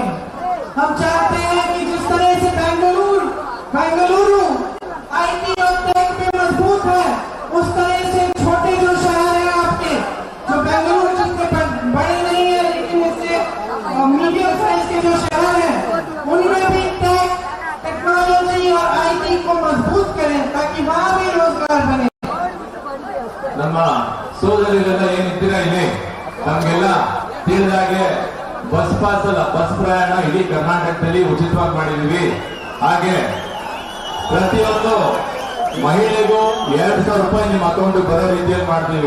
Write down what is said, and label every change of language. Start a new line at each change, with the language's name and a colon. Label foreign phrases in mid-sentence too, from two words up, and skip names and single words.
Hindi: हम चाहते हैं कि जिस तरह से बेंगलुरु आईटी और टेक में मजबूत है, उस तरह से छोटे जो शहर हैं आपके, जो बेंगलुरु जितने बड़े नहीं है लेकिन इससे
English: medium size
Hindi: के जो शहर हैं, उनमें भी टेक्नोलॉजी और आईटी को मजबूत करें ताकि वहां भी रोजगार बने।
Kannada: ನಮ್ಮ ಸೋದರಿಗಳೆಲ್ಲ ಏನಿದ್ದೀರಾ ಇಲ್ಲಿ ನಮಗೆಲ್ಲ ತಿಳಿದಾಗೆ
English: bus pass
Kannada: ಅಲ್ಲ, ಬಸ್ ಪ್ರಯಾಣ ಇಡೀ ಕರ್ನಾಟಕದಲ್ಲಿ ಉಚಿತವಾಗಿ ಮಾಡಿದೀವಿ. ಹಾಗೆ ಪ್ರತಿಯೊಂದು ಮಹಿಳೆಗೂ 2,000 ರೂಪಾಯಿ ನಿಮ್ಮ ಅಕೌಂಟ್ ಬರೋ ರೀತಿಯಲ್ಲಿ ಮಾಡ್ತೀವಿ.